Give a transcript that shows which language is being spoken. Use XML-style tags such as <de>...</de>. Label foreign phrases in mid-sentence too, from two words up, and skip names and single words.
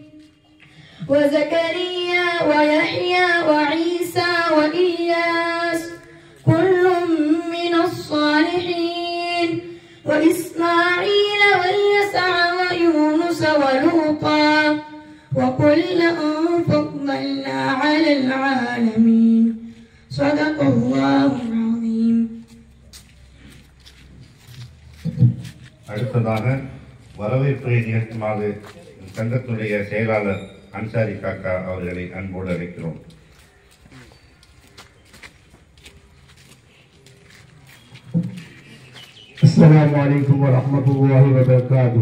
<ar>وزكريا ويحيى وعيسى وإياس كل من الصالحين وإسماعيل واليسع ويونس ولوطا وكلا فضلنا على العالمين. صدق الله العظيم.</ar> <ta>அடுத்ததாக வரவேற்பை நிகழ்த்துமாறு சங்கத்துடைய செயலாளர் அன்சாரி காக்கா அவர்களை அன்போடு அழைக்கிறோம்.</ta> <ar>السلام عليكم ورحمة الله وبركاته.</ar>